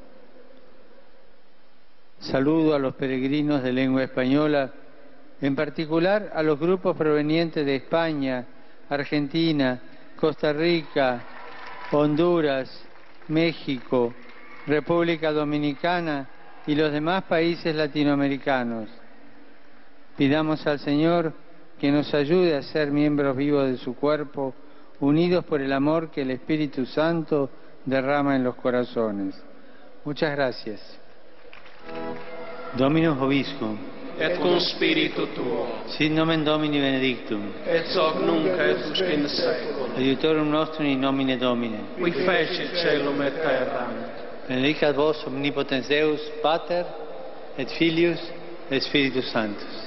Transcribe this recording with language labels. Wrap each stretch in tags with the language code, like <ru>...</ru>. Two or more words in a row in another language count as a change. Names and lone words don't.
<es>Saludo a los peregrinos de lengua española, en particular a los grupos provenientes de España, Argentina, Costa Rica, Honduras, México, República Dominicana y los demás países latinoamericanos. Pidamos al Señor que nos ayude a ser miembros vivos de su cuerpo, unidos por el amor que el Espíritu Santo derrama en los corazones. Muchas gracias.</es> <la>Dominus Vobiscum. Et cum spiritu tuo. Sit nomen Domini benedictum. Et hoc nunc et usque in saeculum. Aiutorium nostrum in nomine Domini. Qui fecit caelum et terram. Benedicat vos omnipotens Deus, Pater, et Filius, et Spiritus Sanctus.</la>